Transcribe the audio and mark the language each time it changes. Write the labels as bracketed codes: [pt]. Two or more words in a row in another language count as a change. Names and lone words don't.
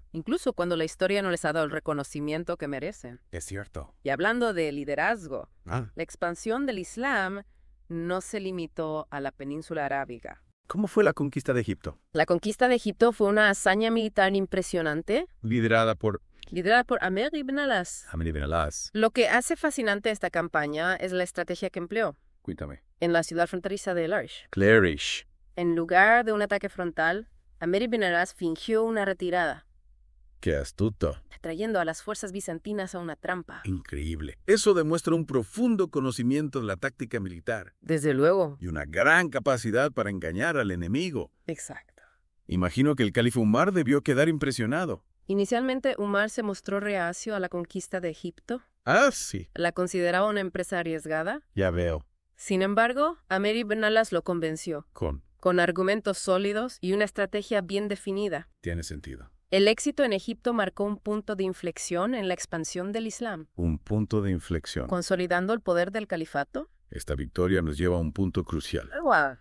[es] incluso cuando la historia no les ha dado el reconocimiento que merecen. Es cierto. Y hablando de liderazgo, Ah, la expansión del Islam no se limitó a la península arábiga. ¿cómo fue la conquista de Egipto? La conquista de Egipto fue una hazaña militar impresionante, Liderada por liderada por Amr ibn al-As. Amr ibn al-As. Lo que hace fascinante esta campaña es la estrategia que empleó Cuéntame. en la ciudad fronteriza de El-Arish. Clarish. En lugar de un ataque frontal, Amr ibn al-As fingió una retirada, Qué astuto. atrayendo a las fuerzas bizantinas a una trampa. Increíble. Eso demuestra un profundo conocimiento de la táctica militar Desde luego. y una gran capacidad para engañar al enemigo. Exacto. Imagino que el califa Umar debió quedar impresionado. Inicialmente, Umar se mostró reacio a la conquista de Egipto. Ah, sí. La consideraba una empresa arriesgada. Ya veo. Sin embargo, Amr ibn al-As lo convenció, con argumentos sólidos y una estrategia bien definida. Tiene sentido. El éxito en Egipto marcó un punto de inflexión en la expansión del Islam, Un punto de inflexión. consolidando el poder del califato. Esta victoria nos lleva a un punto crucial. ¡Wow!